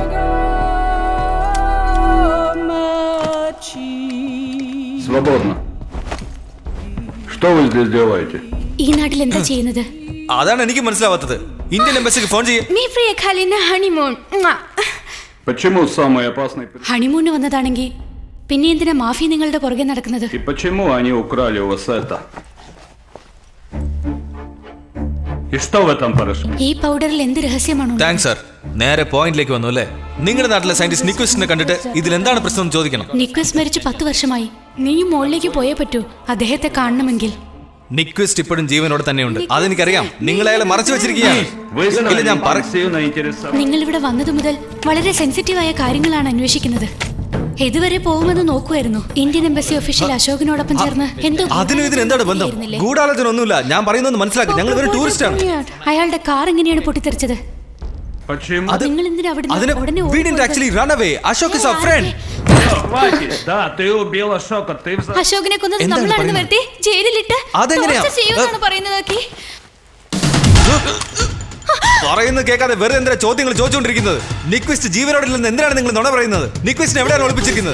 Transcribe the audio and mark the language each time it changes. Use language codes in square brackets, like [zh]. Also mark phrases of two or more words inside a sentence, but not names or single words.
[ru] Свободно. Что вы здесь делаете? [ml] ഈ നാട്ടിൽ എന്താ ചെയ്യുന്നത്? അതാണ് എനിക്ക് മനസ്സിലാവാത്തത്. ഇന്ത്യൻ എംബസിക്ക് ഫോൺ ചെയ്യേ. [ru] Почему самый опасный? [ml] ഹണിമൂണിന് വന്നതാണെങ്കിൽ പിന്നെ എന്തിനാ മാഫി നിങ്ങളുടെ പുറകെ നടക്കുന്നത്? [ru] И почему они украли у вас это? И что в этом порошке? [ml] ഈ പൗഡറിൽ എന്ത് രഹസ്യമാണോ? [en] Thanks sir. [ml] നേരെ പോയിന്റിലേക്ക് വന്നു അല്ലേ? നിങ്ങളുടെ നാട്ടിലെ സയന്റിസ്റ്റ് നിക്വസ്റ്റിനെ കണ്ടിട്ട് ഇതിൽ എന്താണ് പ്രശ്നം ചോദിക്കണം. നിക്വസ്റ്റ് മരിച്ച് 10 വർഷമായി. നീയും മുകളിലേക്ക് പോയേ പറ്റൂ അദ്ദേഹത്തെ കാണണമെങ്കിൽ. നിക്വസ്റ്റ് ഇപ്പോഴും ജീവനോടെ തന്നെയുണ്ട്. അതെനിക്കറിയാം. നിങ്ങൾ അയാളെ മറച്ചു വെച്ചിരിക്കുകയാണ്. നിങ്ങൾ ഇവിടെ വന്നത് മുതൽ വളരെ സെൻസിറ്റീവായ കാര്യങ്ങളാണ് അന്വേഷിക്കുന്നത്. ഇതുവരെ പോകുമെന്ന് നോക്കുമായിരുന്നു. [en] Indian embassy official [ml] അശോകിനോടൊപ്പം ചേർന്ന് എന്തോ. അതിനും ഇതിന് എന്താണ് ബന്ധം? ഗൂഢാലോചന ഒന്നുമില്ല. ഞാൻ പറയുന്നത് മനസ്സിലാക്കി. ഞങ്ങൾ ഒരു ടൂറിസ്റ്റ് ആണ്. അയാളുടെ കാർ എങ്ങനെയാണ് പൊട്ടിത്തെറിച്ചത്? നിങ്ങൾ എന്തിനാ അവിടുന്ന് ഉടനെ? [en] We didn't actually run away. Ashok is our friend. [ml] അശോകിനെ കൊന്നത് നമ്മളാണെന്ന് വരുത്തി ജയിലിലിട്ട് പറയുന്നത് കേൾക്കാതെ വെറുതെ എന്തിനാ ചോദ്യങ്ങൾ ചോദിച്ചുകൊണ്ടിരിക്കുന്നത്? നിക്വസ്റ്റ് ജീവനോടില്ലെന്ന് എന്തിനാണ് നിങ്ങൾ നുണ പറയുന്നത്? നിക്വസ്റ്റിനെ എവിടെയാണ് ഒളിപ്പിച്ചിരിക്കുന്നത്?